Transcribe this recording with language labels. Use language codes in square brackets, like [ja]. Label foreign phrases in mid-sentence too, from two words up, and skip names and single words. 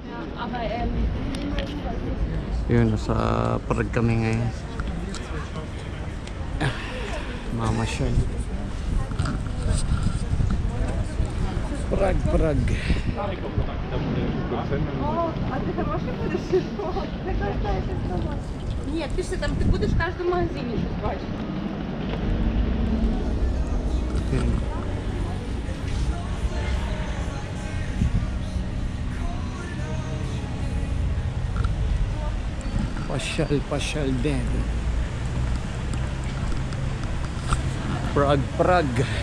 [tl] Yun, nasa Prague kami ngayon. Mamasyal. Prague. [ru] А ты хороший будешь? Нет, ты что там, ты будешь в каждом магазине жевать. [tl] Pasyal din. Prague.